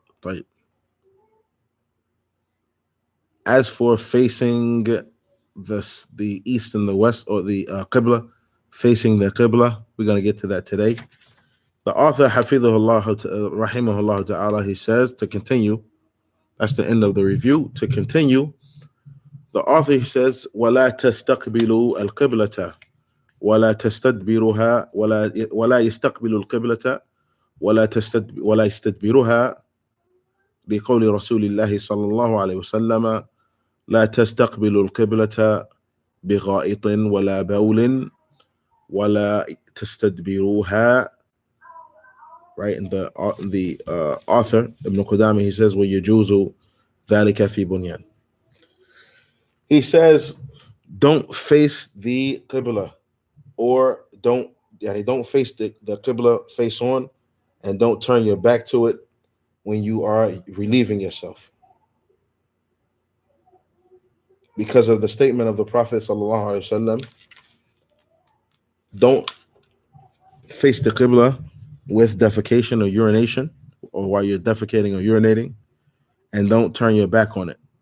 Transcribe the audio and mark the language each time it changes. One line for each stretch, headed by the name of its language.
English: But as for facing the east and the west, or the Qibla, facing the Qibla, we're going to get to that today. The author, rahimahullah ta'ala, he says, to continue, that's the end of the review. To continue, the author says,
Arabic: وَلَا تَسْتَقْبِلُوا الْقِبْلَةَ وَلَا تَسْتَدْبِرُهَا وَلَا يَسْتَقْبِلُوا الْقِبْلَةَ وَلَا يَسْتَدْبِرُهَا بقول رسول الله صلى الله عليه وسلم لا تستقبلوا القبلة بغائط ولا بول ولا تستدبروها.
English: Right, and the author Ibn Qudama, he says
Arabic: وَيَجُوزُ ذَلِكَ فِي بُنْيَانٍ.
English: He says don't face the Qibla, or don't face the Qibla face on, and don't turn your back to it when you are relieving yourself, because of the statement of the Prophet sallallahu alaihi wasallam, don't face the Qibla with defecation or urination, or while you're defecating or urinating, and don't turn your back on it.